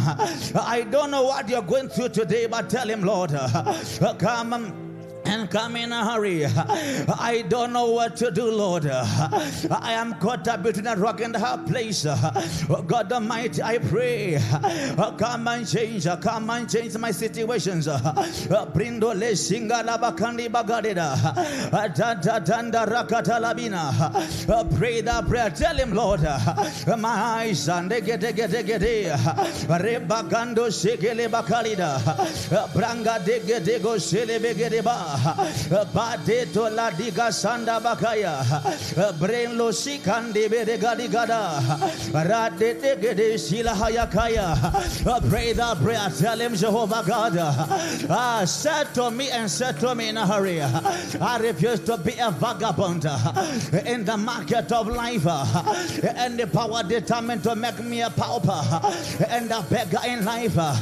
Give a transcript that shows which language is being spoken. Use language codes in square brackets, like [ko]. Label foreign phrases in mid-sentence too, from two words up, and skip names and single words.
[en] I don't know what you're going through today, but tell him, Lord, come and come in a hurry. I don't know what to do, Lord. I am caught up between a rock and a hard place. God Almighty, I pray, come and change my situations. Brindo le singa la bakandi bagadida. Tanda rakata labina. Pray that prayer. Tell him, Lord, my eyes and they get rebagando shekele bakalida. Branga de go shele begedeba. Badeto la diga sanda bakaya. Brain lo sikandi bedegadi gada. Radete gede sila hayakaya. Pray that prayer. Tell him, Jehovah God, settle me and settle me in a hurry. I refuse to be a vagabond in the market of life, and the power determined to make me a pauper and a beggar in life.